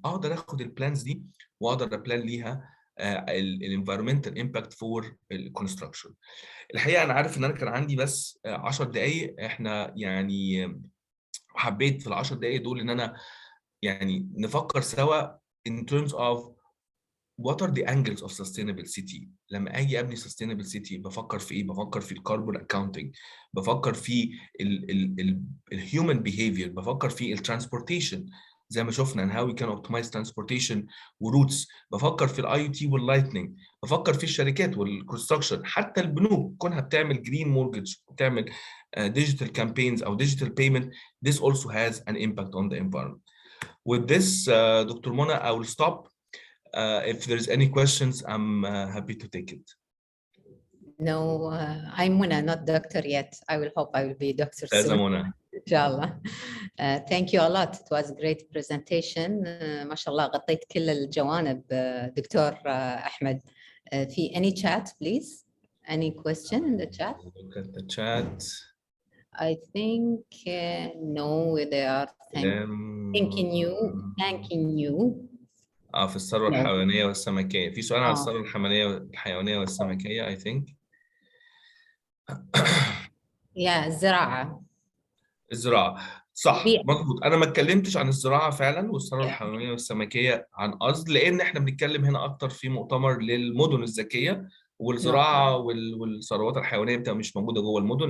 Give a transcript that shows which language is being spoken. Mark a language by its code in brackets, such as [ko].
[ar] اقدر اخد البلانز دي واقدر ابلان ليها الانفايرمنتال امباكت فور الكونستراكشن. الحقيقه انا عارف ان انا كان عندي بس 10 دقائق، احنا يعني حبيت في ال10 دقائق دول ان انا يعني نفكر سوا [en] in terms of what are the angles of sustainable city. [ar] لما اجي ابني [en] sustainable city [ar] بفكر في ايه؟ بفكر في الكاربون اكاونتنج، بفكر في الهيومن behavior، بفكر في الترانسبورتيشن زي ما شفنا [en] and how we can optimize transportation [ar] وروتس، بفكر في الاي تي واللايتنينج، بفكر في الشركات والكونستراكشن، حتى البنوك كونها بتعمل جرين مورجج، بتعمل [en] digital campaigns [ar] او [en] digital payment. This also has an impact on the environment. With this, Dr. Mona, I will stop. If there's any questions, I'm happy to take it. No, I'm Mona, not doctor yet. I will hope I will be doctor soon. Mona. Inshallah. Thank you a lot. It was a great presentation. [ar] ما شاء الله غطيت كل الجوانب دكتور أحمد. في [en] any chat, please? Any question in the chat? Look at the chat. I think no, they are thanking you. [ar] في الثروة الحيوانية والسمكية. في سؤال عن الثروة الحيوانية والسمكية [en] I think. [ar] الزراعة. الزراعة صح مظبوط. أنا ما اتكلمتش عن الزراعة فعلا والثروة الحيوانية والسمكية عن قصد، لأن إحنا بنتكلم هنا أكتر في مؤتمر للمدن الذكية، والزراعة والثروات الحيوانية بتبقى مش موجودة جوه المدن.